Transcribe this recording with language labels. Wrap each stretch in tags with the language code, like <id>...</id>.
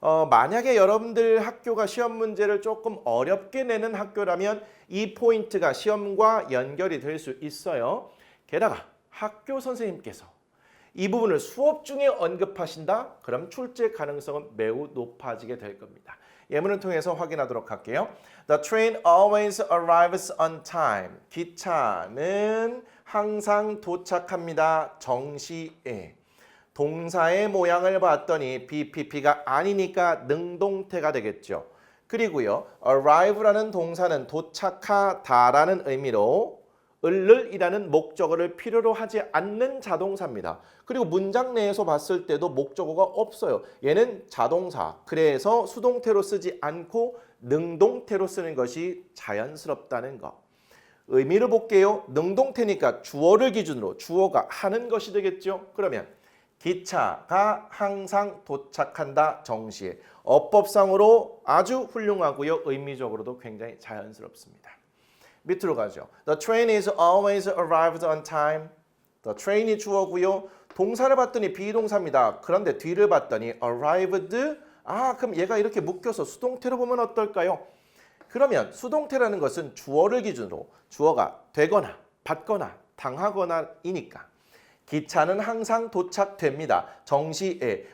<ko>만약에 여러분들 학교가 시험 문제를 조금 어렵게 내는 학교라면 이 포인트가 시험과 연결이 될 수 있어요. 게다가 학교 선생님께서 이 부분을 수업 중에 언급하신다? 그럼 출제 가능성은 매우 높아지게 될 겁니다. 예문을 통해서 확인하도록 할게요.</ko> <en>The train always arrives on time.</en> <ko>기차는 항상 도착합니다. 정시에. 동사의 모양을 봤더니 BPP가 아니니까 능동태가 되겠죠. 그리고요. arrive라는 동사는 도착하다라는 의미로 을이라는 목적어를 필요로 하지 않는 자동사입니다. 그리고 문장 내에서 봤을 때도 목적어가 없어요. 얘는 자동사. 그래서 수동태로 쓰지 않고 능동태로 쓰는 것이 자연스럽다는 것. 의미를 볼게요. 능동태니까 주어를 기준으로 주어가 하는 것이 되겠죠. 그러면 기차가 항상 도착한다 정시에. 어법상으로 아주 훌륭하고요. 의미적으로도 굉장히 자연스럽습니다. 밑으로 가죠.</ko> <en>The train is always arrived on time.</en> <ko>The train이 주어고요. 동사를 봤더니 비동사입니다. 그런데 뒤를 봤더니 arrived. 그럼 얘가 이렇게 묶여서 수동태로 보면 어떨까요? 그러면 수동태라는 것은 주어를 기준으로 주어가 되거나 받거나 당하거나이니까 기차는 항상 도착됩니다. 정시에.</ko>